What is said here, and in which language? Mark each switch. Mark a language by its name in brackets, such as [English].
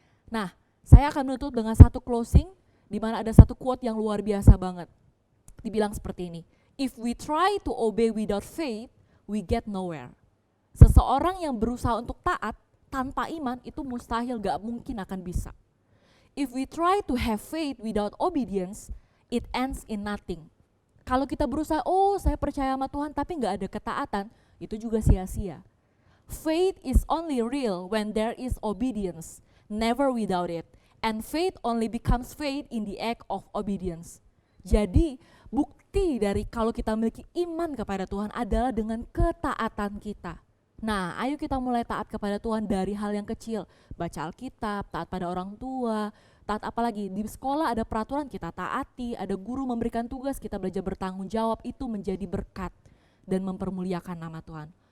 [Indonesian] Nah, saya akan menutup dengan satu closing di mana ada satu quote yang luar biasa banget. Dibilang seperti ini, [English] if we try to obey without faith, we get nowhere. [Indonesian] Seseorang yang berusaha untuk taat tanpa iman itu mustahil, gak mungkin akan bisa. [English] If we try to have faith without obedience, it ends in nothing. [Indonesian] Kalau kita berusaha, saya percaya sama Tuhan tapi gak ada ketaatan, itu juga sia-sia. [English] Faith is only real when there is obedience, never without it. And faith only becomes faith in the act of obedience. [Indonesian] Jadi bukti dari kalau kita memiliki iman kepada Tuhan adalah dengan ketaatan kita. Nah, ayo kita mulai taat kepada Tuhan dari hal yang kecil. Baca Alkitab, taat pada orang tua, taat apalagi di sekolah ada peraturan kita taati, ada guru memberikan tugas kita belajar bertanggung jawab, itu menjadi berkat dan mempermuliakan nama Tuhan.